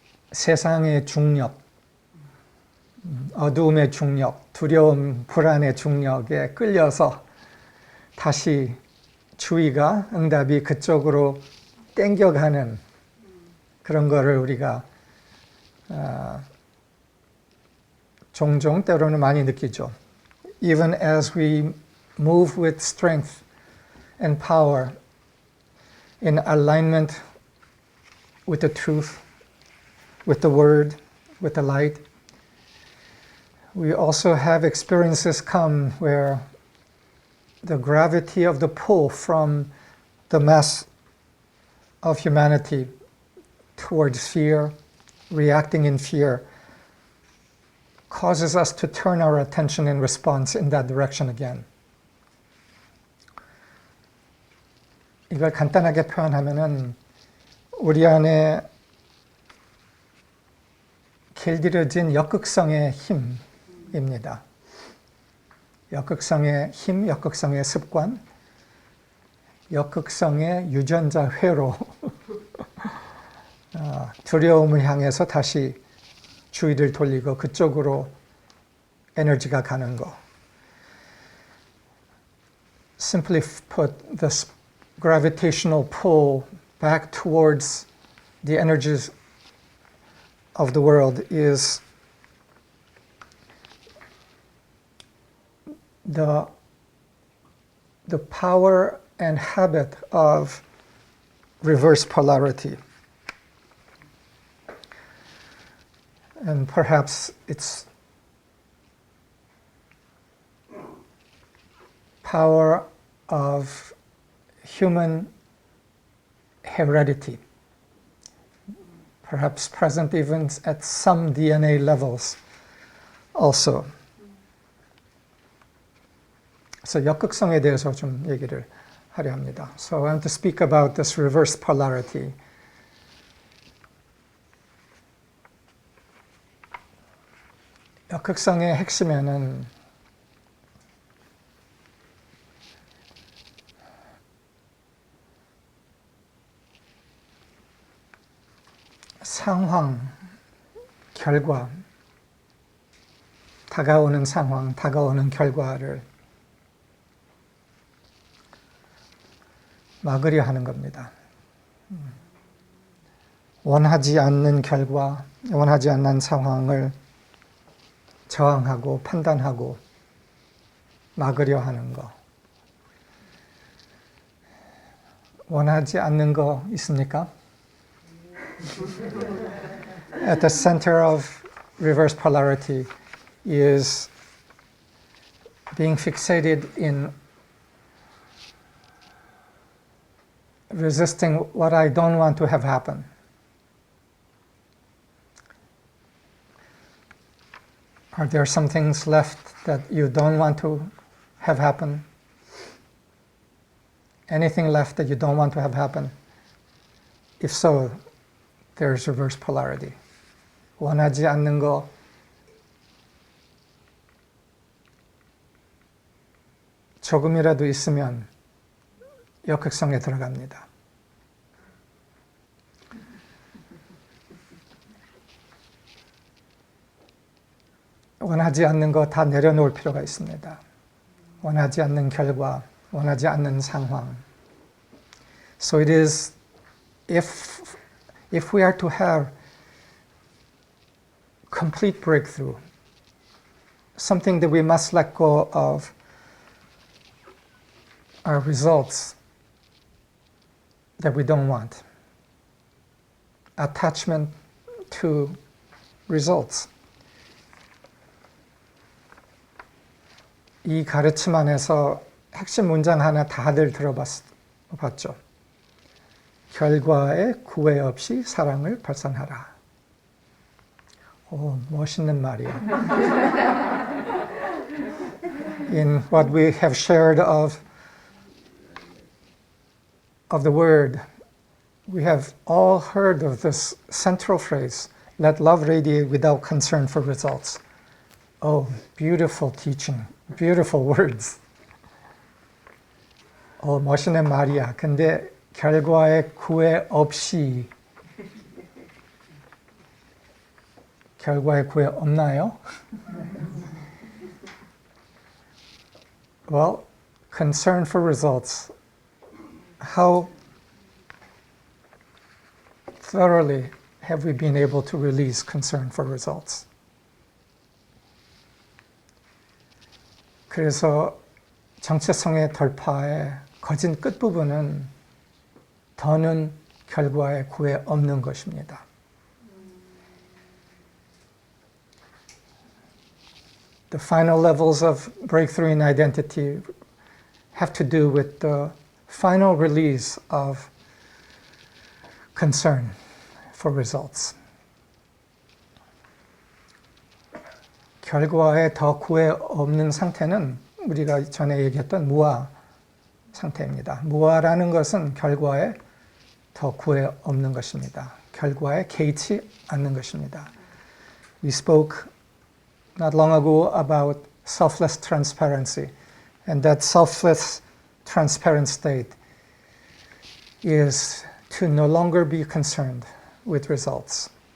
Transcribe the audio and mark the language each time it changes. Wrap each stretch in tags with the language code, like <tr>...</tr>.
<ko>세상의 중력, 어두움의 중력, 두려움, 불안의 중력에 끌려서 다시 주의가, 응답이 그쪽으로 땡겨가는 그런 거를 우리가 종종 때로는 많이 느끼죠.</ko> <en>Even as we move with strength and power in alignment with the truth, with the word, with the light, we also have experiences come where the gravity of the pull from the mass of humanity towards fear, reacting in fear, causes us to turn our attention and response in that direction again.</en> <ko>이걸 간단하게 표현하면은 우리 안에 길들여진 역극성의 힘입니다. 역극성의 힘, 역극성의 습관, 역극성의 유전자 회로 두려움을 향해서 다시 주의를 돌리고 그쪽으로 에너지가 가는 거.</ko> <en>Simply put, this gravitational pull back towards the energies of the world is the power and habit of reverse polarity. And perhaps it's power of human heredity, perhaps present even at some DNA levels also.</en> <ko>그래서 역극성에 대해서 좀 얘기를 하려 합니다.</ko> <en>So I want to speak about this reverse polarity.</en> <ko>역극성의 핵심에는 상황, 결과, 다가오는 상황, 다가오는 결과를 막으려 하는 겁니다. 원하지 않는 결과, 원하지 않는 상황을 저항하고 판단하고 막으려 하는 거. 원하지 않는 거 있습니까?</ko> <en>At the center of reverse polarity is being fixated in resisting what I don't want to have happen. Are there some things left that you don't want to have happen? Anything left that you don't want to have happen? If so, there's reverse polarity.</en> <ko>원하지 않는 거 조금이라도 있으면 역극성에 들어갑니다. 원하지 않는 거 다 내려놓을 필요가 있습니다. 원하지 않는 결과, 원하지 않는 상황.</ko> <en>So it is, if we are to have complete breakthrough, something that we must let go of are results that we don't want. Attachment to results.</en> <ko>이 가르침 안에서 핵심 문장 하나 다들 들어봤죠. 결과에 구애 없이 사랑을 발산하라. 오, 멋있는 말이야.</ko> <en>In what we have shared of the word, we have all heard of this central phrase, let love radiate without concern for results. Oh, beautiful teaching, beautiful words.</en> <ko>멋있는 말이야. 근데 결과에 구애 없이, 결과에 구애 없나요?</ko> <en>Well, concern for results. How thoroughly have we been able to release concern for results?</en> <ko>그래서 정체성의 돌파의 거진 끝부분은 더는 결과에 구애 없는 것입니다.</ko> <en>The final levels of breakthrough in identity have to do with the final release of concern for results.</en> <ko>결과에 더 구애 없는 상태는 우리가 전에 얘기했던 무아 상태입니다. 무아라는 것은 결과에 더 구애 없는 것입니다. 결과에 개의치 않는 것입니다.</ko> <en>We spoke not long ago about selfless transparency, and that selfless transparent state is to no longer be concerned with results.</en>